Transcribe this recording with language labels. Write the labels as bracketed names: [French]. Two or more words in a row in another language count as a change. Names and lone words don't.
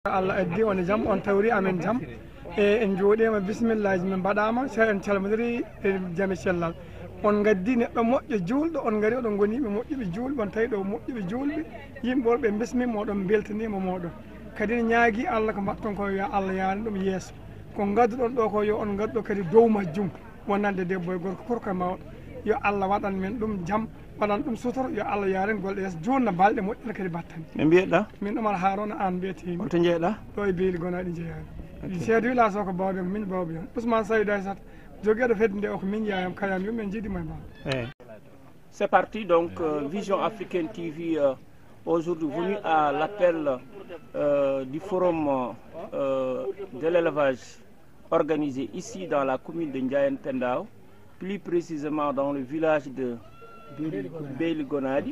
[Fula] Allah addi on jam on tawri amen jam en joodema bismillahi min badama sa en calmodiri jami sellal on gaddi neddo mojjo juldo on ngari odon goni be mojjibe julbe on tawi do mojjibe julbe yimbe be bismi modon beltanima modon kadi nyaagi Allah ko batton ko ya Allah yaani dum yeso ko gaddu don do ko yo on gaddo kadi dow majjum wonande debbo e gorko korka maw yo Allah wadan men dum jam wadan dum sutor yo Allah yaren golde yes jonna balde mojjina kadi battani min biyeɗa min Omar Haruna an biyete to jeeɗa ɗo e beeli gonaɗi jeeyani seedo village o ko bawɓe min bawɓe on Ousmane Saydou Aissata jogueɗo fedde nde o ko min yayam kayam yumɓe jiiɗimo e baba. [French] C'est parti donc Vision Africaine TV aujourd'hui venu à l'appel du forum de l'élevage organisé ici dans la commune de Ndiayène Pendao, plus précisément dans le village de Beeli Gonadi.